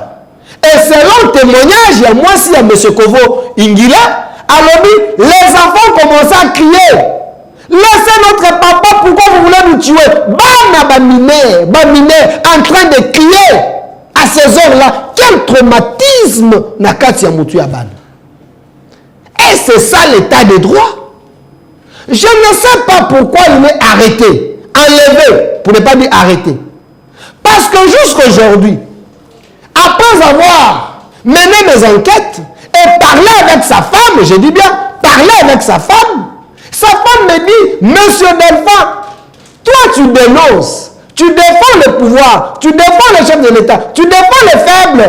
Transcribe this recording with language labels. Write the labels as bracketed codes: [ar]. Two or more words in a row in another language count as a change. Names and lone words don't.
[fr] Et selon le témoignage, il y a moi aussi, il y a M. Kovo Ingila, alors les enfants commencent à crier. Laissez notre papa, pourquoi vous voulez nous tuer? [ln] Bana bamine, [fr] en train de crier à ces heures-là. Quel traumatisme [ln] na kati ya mutu ya bana. [fr] Et c'est ça l'état de droit. Je ne sais pas pourquoi il est arrêté, enlevé, pour ne pas dire arrêté. Parce que jusqu'aujourd'hui, après avoir mené mes enquêtes et parlé avec sa femme, je dis bien, parler avec sa femme me dit, Monsieur Delphin, toi tu dénonces, tu défends le pouvoir, tu défends le chef de l'État, tu défends les faibles.